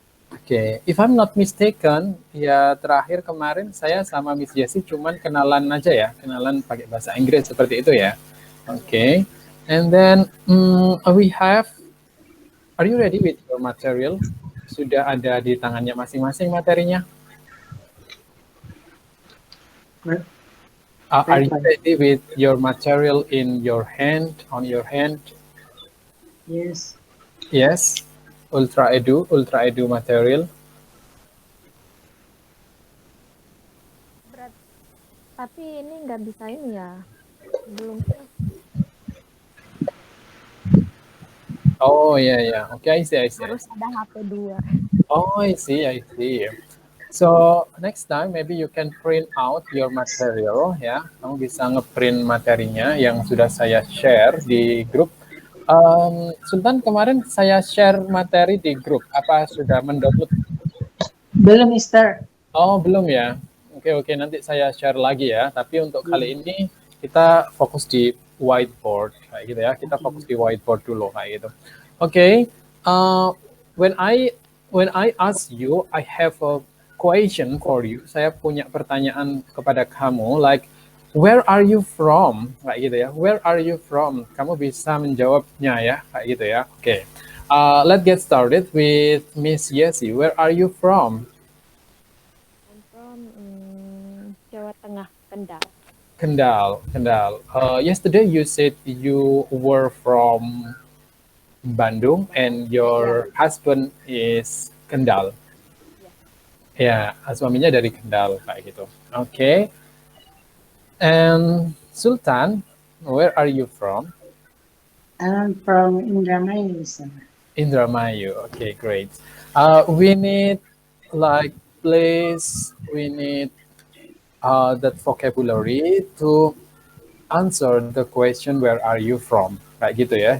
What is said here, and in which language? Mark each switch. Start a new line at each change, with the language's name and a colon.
Indonesian: Oke,
English: if I'm not mistaken,
Indonesian: ya terakhir kemarin saya sama Miss Jessie cuman kenalan aja ya, kenalan pakai bahasa Inggris seperti itu ya.
English: Oke, and then are you ready with your material?
Indonesian: Sudah ada di tangannya masing-masing materinya?
English: Are you ready with your material in your hand, on your hand? Yes. Yes, Ultra Edu material.
Indonesian: Berat. Tapi ini nggak bisa ini ya, belum.
English: Oh ya, oke, I see.
Indonesian: Harus ada HP 2.
English: Oh, I see. So next time maybe you can print out your material ya.
Indonesian: Kamu bisa ngeprint materinya yang sudah saya share di grup. Sultan kemarin saya share materi di grup. Apa sudah mendownload? Belum, Mister. Oh, belum ya. Oke, nanti saya share lagi ya. Tapi untuk kali ini kita fokus di whiteboard kayak gitu ya. Kita fokus di whiteboard dulu kayak gitu. Oke.
English: When I ask you, I have a question for you.
Indonesian: Saya punya pertanyaan kepada kamu,
English: like where are you from?
Indonesian: Kayak gitu ya.
English: Where are you from?
Indonesian: Kamu bisa menjawabnya ya, kayak gitu ya. Oke.
English: Let's get started with Miss Yesi. Where are you from? I'm from Jawa Tengah, Kendal. Kendal. Yesterday you said you were from Bandung and your husband is Kendal.
Indonesian: Ya, suaminya dari Kendal kayak gitu. Oke.
English: And Sultan, where are you from? I'm from Indramayu, sir. Indramayu. Okay, great. We need like place, we need that vocabulary to answer the question where are you from,
Indonesian: kayak gitu ya.